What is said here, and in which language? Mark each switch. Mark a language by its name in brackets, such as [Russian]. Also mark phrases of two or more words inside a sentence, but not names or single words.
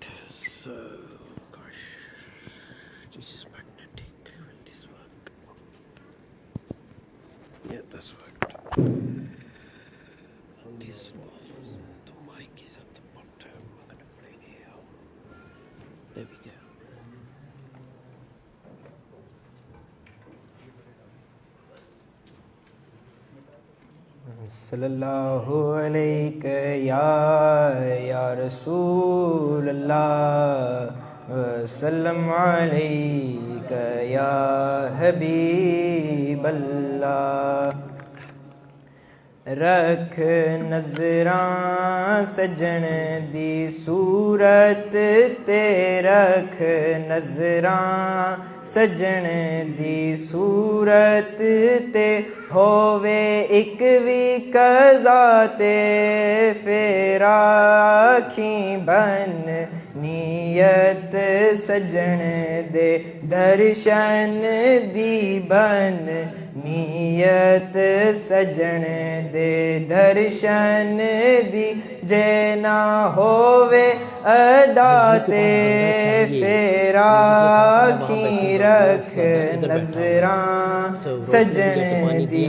[English] So, gosh, this is magnetic. Will this work? Yeah, that's worked. On this one, the mic is at the bottom. I'm going to play it here. There we go. [Arabic] صلى الله عليك يا رسول الله سلام عليك يا حبيب الله. [Punjabi] رکھ نظراں سجن دی صورت تے رکھ نظراں سجن دی صورت تے ہووے ایک وی قضا تے پھر آکھیں بن نیت سجن دے درشن دی بن ਨੀਅਤ ਸਜਣ ਦੇ ਦਰਸ਼ਨ ਦੀ ਜੇ ਨਾ ਹੋਵੇ ਅਦਾ ਤੇ ਫੇਰ ਆਖੀਂ ਰੱਖ ਨਜ਼ਰਾਂ ਸਜਣ ਦੀ